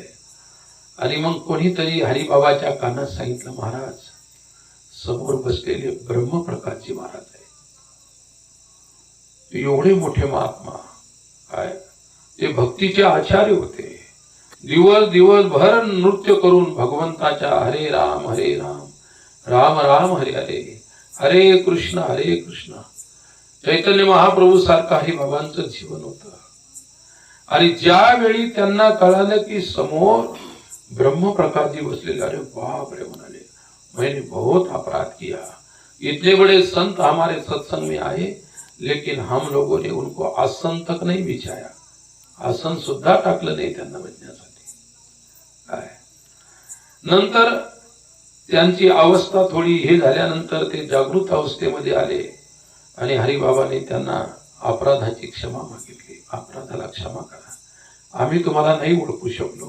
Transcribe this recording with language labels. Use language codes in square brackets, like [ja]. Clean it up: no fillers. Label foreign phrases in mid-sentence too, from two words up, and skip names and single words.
[mr] आणि मग कोणीतरी हरिबाबाच्या कानात सांगितलं, महाराज समोर बसलेले ब्रह्मप्रकाशजी महाराज आहे. ते एवढे मोठे महात्मा, काय ते भक्तीचे आचार्य होते. दिवसभर नृत्य करून भगवंताच्या हरे राम राम राम हरे हरे, हरे कृष्ण चैतन्य महाप्रभू सारखं हरिबाबांचं जीवन होतं. आणि ज्यावेळी त्यांना कळालं की समोर ब्रह्मप्रकाशजी बसलेले, अरे बाप रे म्हणाले, [hi] मैंने बहुत अपराध किया. इतने बड़े संत हमारे सत्संग में आए, लेकिन हम लोगों ने उनको आसन तक नहीं बिछाया. [mr] आसन सुद्धा टाकलं नाही त्यांना बसण्यासाठी. काय नंतर त्यांची अवस्था थोडी हे झाल्यानंतर ते जागृत अवस्थेमध्ये आले आणि हरिबाबाने त्यांना अपराधाची क्षमा मागितली. अपराधाला क्षमा करा, आम्ही तुम्हाला नाही ओळखू शकलो.